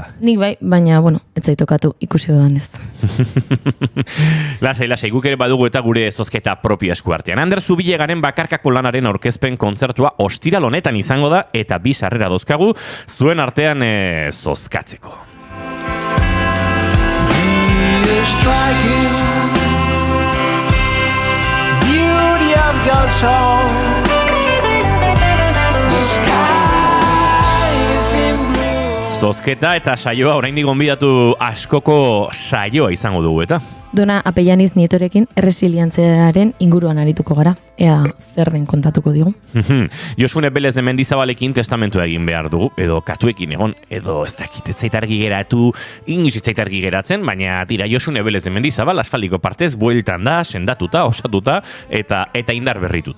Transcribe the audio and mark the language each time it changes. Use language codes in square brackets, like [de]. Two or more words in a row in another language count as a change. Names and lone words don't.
[eu] Nik bai, baina, bueno, ez zaitokatu ikusi dudan ez. Lasai, guk ere badugu eta gure zozketa propio esku artean. Ander Zubilegaren bakarkako lanaren aurkezpen kontzertua ostiral honetan izango da, eta 2 sarrera dauzkagu zuen artean zozkatzeko. [en] Striking beauty of your soul. The sky is in blue. [eu] Zozketa eta saioa oraindik gonbidatu askoko saioa izango dugu eta. Dona Apellaniz Nietorekin erresilientziaren inguruan arituko gara. Ea zer den kontatuko digu. Josune Belez de Mendizabalekin testamentua egin behar dugu, edo katuekin egon, edo ez dakit, etzaitargi geratu, inoiz etzaitargi geratzen, baina tira Josune Belez de Mendizabal asfaldiko partez bueltan da, sendatuta, osatuta, eta indar berrituta.